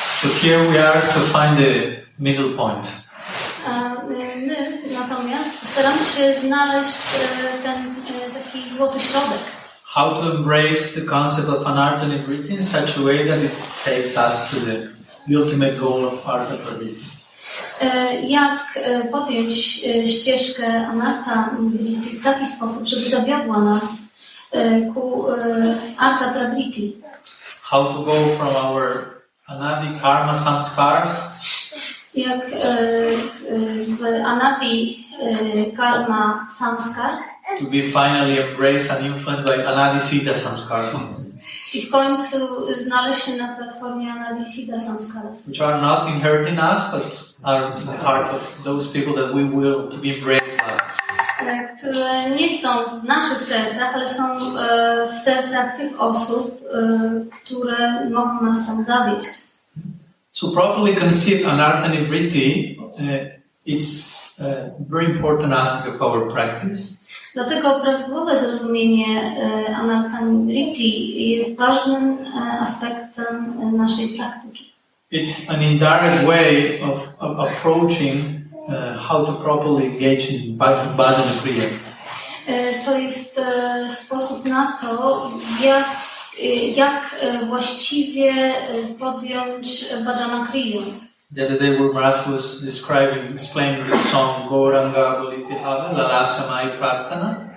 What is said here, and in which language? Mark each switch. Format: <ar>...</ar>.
<en>So here we are to find the middle point.</en> <pl>My natomiast staramy się znaleźć ten taki złoty środek.</pl> <en>How to embrace the concept of anartha nivritti in such a way that it takes us to the ultimate goal of artha pravritti.</en> <pl>Jak podjąć ścieżkę anartha nivritti w taki sposób, żeby zawiodła nas ku artha pravritti.</pl> <en>How to go from our anadi karma samskars</en> <pl>Jak z anadi karma samskar</pl> <en>to be finally embraced and influenced by anadi siddha samskars,</en> <pl>i w końcu znaleźć się na platformie anadi siddha samskaras,</pl> <en>which are not inherent in us, but are in the heart of those people that we will to be embraced by.</en> <pl>które nie są w naszych sercach, ale są w sercach tych osób, które mogą nas tam zawieść.</pl> <en>So properly conceive anartha nivritti, it's a very important aspect of our practice.</en> <pl>Dlatego prawidłowe zrozumienie anartha nivritti jest ważnym aspektem naszej praktyki.</pl> <en>It's an indirect way of approaching how to properly engage in bhajana kriya.</en> <pl>To jest sposób na to, jak właściwie podjąć bhajana kriya.</pl> <en>The other day Guru Maharaj was explaining the song Gauranga Golitihava Lalasamai Prarthana.</en>